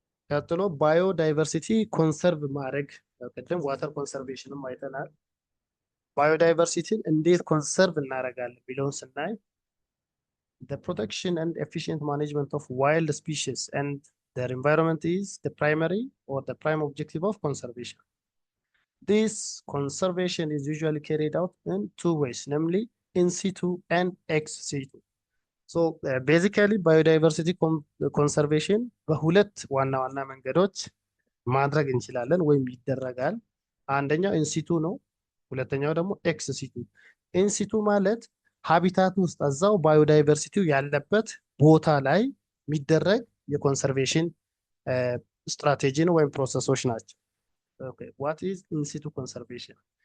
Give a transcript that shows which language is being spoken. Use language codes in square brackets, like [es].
[am] ቀጥሎ ባዮዳይቨርሲቲ ኮንሰርቭ ማድረግ፣ ቅድም ዋተር ኮንሰርቬሽንም አይተናል። ባዮዳይቨርሲቲን እንዴት ኮንሰርቭ እናደርጋለን ቢለውን ስናይ [en] the protection and efficient management of wild species and their environment is the primary or the prime objective of conservation. This conservation is usually carried out in two ways, namely in situ and ex situ. [am] So basically biodiversity conservation በሁለት ዋና ዋና መንገዶች ማድረግ እንችላለን ወይም ይደረጋል። አንደኛው ኢንሲቱ ነው። ሁለተኛው ደግሞ ኤክስ ሲቱ። ኢንሲቱ ማለት ሀቢታት ውስጥ እዛው ባዮዳይቨርሲቲው ያለበት ቦታ ላይ የሚደረግ የኮንሰርቬሽን ስትራቴጂ ነው ወይም ፕሮሰሶች ናቸው። [en] ዋት ኢዝ ኢንሲቱ ኮንሰርቬሽን?